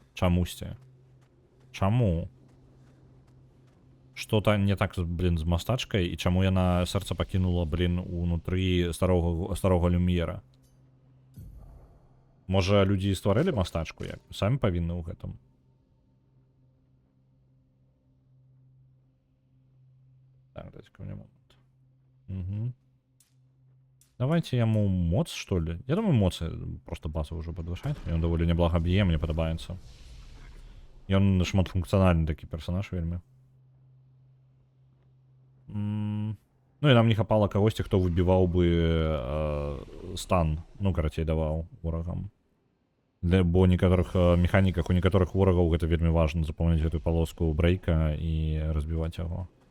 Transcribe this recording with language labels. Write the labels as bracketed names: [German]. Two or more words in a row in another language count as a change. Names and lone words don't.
[Belarusian] Чамусьці. Чаму? Што-то не так, блін, з мастачкай, і чаму яна сэрца пакінула, блін, унутры старога Люмьера? Можа, людзі стварылі мастачку, як? Самі павінны ў гэтым. [Russian] Так, дайте-ка мне момент. [Belarusian] Угу. Давайте яму моц, [Russian] что ли? Я думаю, моцы просто базу уже подвышать. И он довольно [Belarusian] неблага б'е, мне падабаецца. [Russian] И он [Belarusian] шматфункциональный такі персонаж вельмі. Ну и нам не хапала кагосьці, хто выбіваў бы стан. Ну, карацей, даваў ворагам. Бо некаторых механіках, у некаторых ворагаў гэта вельмі важна запомніць гэтую полоску брейка і разбіваць яго.